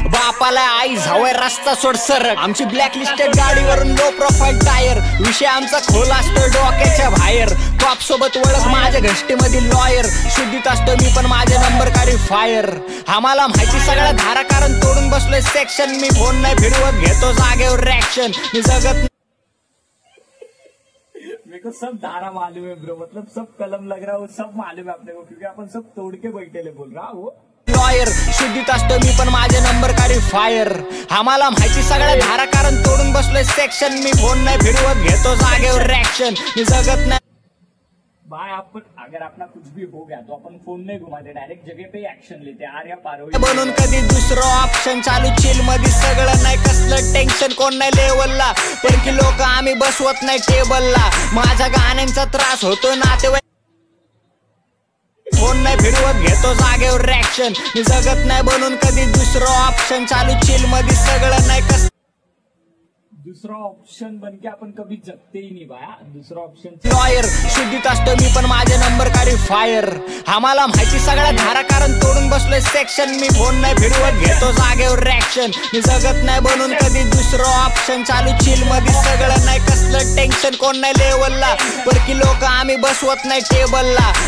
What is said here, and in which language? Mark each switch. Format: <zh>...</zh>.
<mr>बापाला आई झावय रस्ता सोड सरक. आमची ब्लॅक लिस्टेड गाडीवरून लो प्रोफाईल टायर. विषय आमचा खोल असतो डोक्याच्या बाहेर. टॉप सोबत ओळख माझ्या घष्टीमधील लॉयर. शुद्धीत असतो मी पण माझे नंबर काढी फायर. आम्हाला माहिती सगळ्या धारा कारण तोडून बसलोय सेक्शन. मी फोन नाही फिरवत घेतो जागेवर रॅक्शन. मी जगत</mr> <hi>मेरे को सब धारा मालूम है ब्रो, मतलब सब कलम लग रहा है वो सब मालूम है अपने को, क्योंकि अपन सब तोड़ के बैठे बोल रहा वो</hi> <mr>लॉयर. शुद्धीत असतो मी पण माझे नंबर काढी फायर. आम्हाला माहिती सगळ्या धारा कारण तोडून बसलोय सेक्शन. मी फोन नाही फिरवत घेतो जागेवर रॅक्शन. मी जगत नाही</mr> <hi>भाई. अपन अगर अपना कुछ भी हो गया तो अपन फोन नहीं घुमाते, डायरेक्ट जगह पे एक्शन लेते. आर्या पारो</hi> <mr>बनून कधी दुसरं ऑप्शन चालू चिल मध्ये सगळं नाही कसलं टेन्शन. कोण नाही लेवलला पण की लोक आम्ही बसवत नाही टेबलला. माझ्या गाण्यांचा त्रास होतो नातेवाईक. फोन नाही फिरवत घेतो जागेवर रॅक्शन. मी जगत नाही बनून कधी दुसरं ऑप्शन चालू चिल मध्ये सगळं नाही कस.</mr> <hi>दूसरा ऑप्शन बन के अपन कभी जगते ही नहीं भाया. दूसरा ऑप्शन</hi> <mr>लॉयर. शुद्धीत असतो मी पण माझे नंबर काढी फायर. आम्हाला माहिती सगळ्या धारा कारण तोडून बसलोय सेक्शन. मी फोन नाही फिरवत घेतो जागेवर रॅक्शन. मी जगत नाही बनून कधी दुसरं ऑप्शन चालू चिल मध्ये सगळं नाही कसलं टेन्शन. कोण नाही लेवलला पण की लोक आम्ही बसवत नाही टेबलला.</mr>